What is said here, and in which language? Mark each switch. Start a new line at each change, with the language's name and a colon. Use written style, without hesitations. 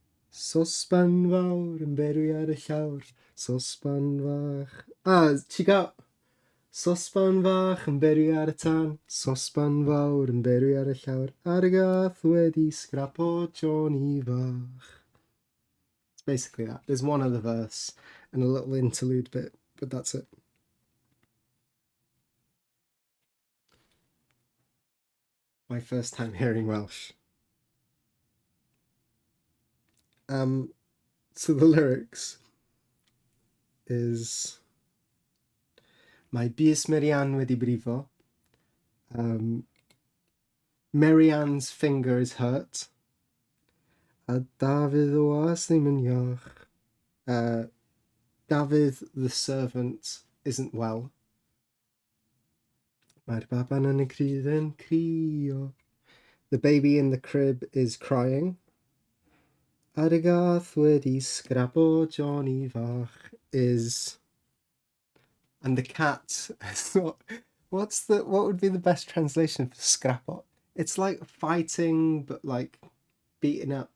Welsh: Sosban fawr yn berwi ar y llawr, sosban fach. Ti gael... Sosban fach yn berwi ar y tân, sosban fawr yn berwi ar y llawr, a'r gath wedi sgrapo Johnny fach.
English: It's basically that. There's one other verse and a little interlude bit, but that's it. My first time hearing Welsh. So the lyrics is
Welsh: mae bys Marianne wedi brifo.
English: Marianne's finger is hurt.
Welsh: A Dafydd o was ddim yn iach.
English: Dafydd, the servant, isn't well.
Welsh: Mae'r baban yn y cryd yn crio.
English: The baby in the crib is crying.
Welsh: Ar y gath wedi sgrapo Johnny fach
English: is... And the cat... what would be the best translation for scrapo? It's like fighting, but like beating up.